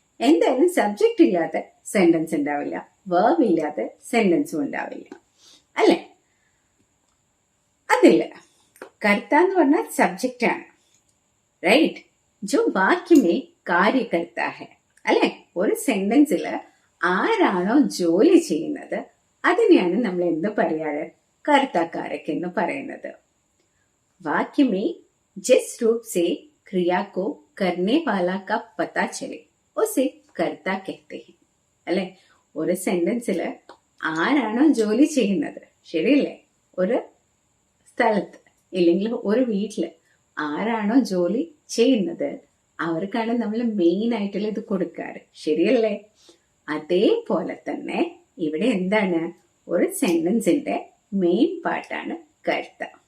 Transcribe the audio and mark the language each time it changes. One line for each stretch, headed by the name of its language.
Malayalam: എന്തായാലും സബ്ജക്റ്റ് ഇല്ലാത്ത സെന്റൻസ് ഉണ്ടാവില്ല, വെർബ് ഇല്ലാത്ത സെന്റൻസും ഉണ്ടാവില്ല അല്ലെ? അതില്ല. കർത്ത എന്ന് പറഞ്ഞാൽ സബ്ജക്റ്റ് ആണ്. റൈറ്റ്?
Hindi: ജോ വാക്യമേ കാര്യകർത്ത ഹെ
Malayalam: അല്ലെ? ഒരു സെന്റൻസിൽ ആരാണോ ജോലി ചെയ്യുന്നത് അതിനെയാണ് നമ്മൾ എന്ത് പറയാറ്? കർത്താകാരക് എന്ന് പറയുന്നത്.
Hindi: വാക്യമേ जिस रूप से क्रिया को करने वाला का पता चले उसे कर्ता कहते हैं
Malayalam: അല്ലെ? ഒരു സെന്റൻസില് ആരാണോ ജോലി ചെയ്യുന്നത്, ശരിയല്ലേ? ഒരു സ്ഥലത്ത് ഇല്ലെങ്കിൽ ഒരു വീട്ടില് ആരാണോ ജോലി ചെയ്യുന്നത് അവർക്കാണ് നമ്മൾ മെയിൻ ആയിട്ടുള്ള ഇത് കൊടുക്കാറ്, ശരിയല്ലേ? അതേപോലെ തന്നെ ഇവിടെ എന്താണ്? ഒരു സെന്റൻസിന്റെ മെയിൻ പാർട്ടാണ് കർത്ത.